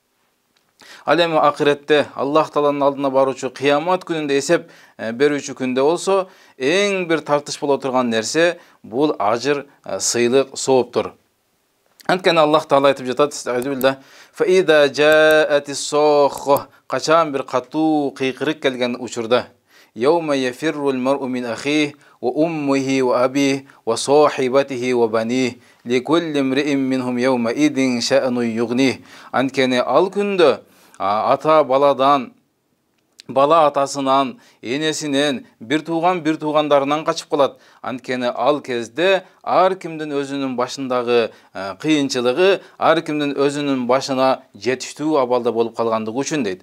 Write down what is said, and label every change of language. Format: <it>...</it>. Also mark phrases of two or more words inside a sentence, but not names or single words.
<ky>Ал эми акыретте Аллах тааланын алдына баруучу кыямат күнүндө эсеп берүүчү күндө болсо, эң бир тартыш боло турган нерсе бул ажыр, сыйлык, сооптур. Анткени Аллах Таала айтып жатат:</ky> <ar>"فإذا جاءت الصاخة",</ar> <ky>качан бир катуу кыйкырык келген учурда,</ky> <ar>"يوم يفر المرء من أخيه وأمه وأبيه وصاحبته وبنيه لكل امرئ منهم يومئذ شأن يغنيه".</ar> <ky>Анткени ал күндө ата баладан, бала атасынан, энесинен, бир туугандарынан качып калат. Анткени ал кезде ар кимдин өзүнүн башындагы кыйынчылыгы, ар кимдин өзүнүн башына жетиштүү абалда болуп калгандыгы үчүн дейт.</ky>